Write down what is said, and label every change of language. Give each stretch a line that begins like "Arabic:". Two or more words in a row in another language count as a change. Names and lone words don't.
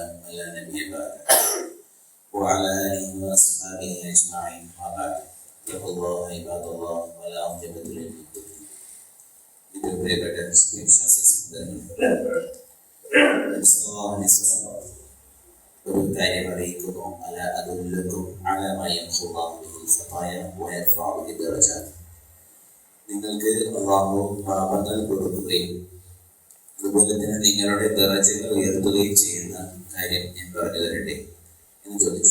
Arabic: من لا نبي بعده وعلى آله وأصحابه أجمعين. وبعد اتقوا الله عباد الله ولا عقبة للمتقين.
Malayalam: ഏറ്റവും പ്രിയപ്പെട്ട വിശ്വാസി ഒരു കാര്യം അറിയിക്കുന്നു.
Arabic: ألا أدلكم على ما يمحو الله به الخطايا ويرفع به الدرجات.
Malayalam: നിങ്ങൾക്ക് അല്ലാഹു പാപങ്ങൾ പൊറുക്കുകയും അതുപോലെ തന്നെ നിങ്ങളുടെ ദറജകൾ ഉയർത്തുകയും ചെയ്യുന്ന കാര്യം ഞാൻ പറഞ്ഞു തരട്ടെ എന്ന് ചോദിച്ചു.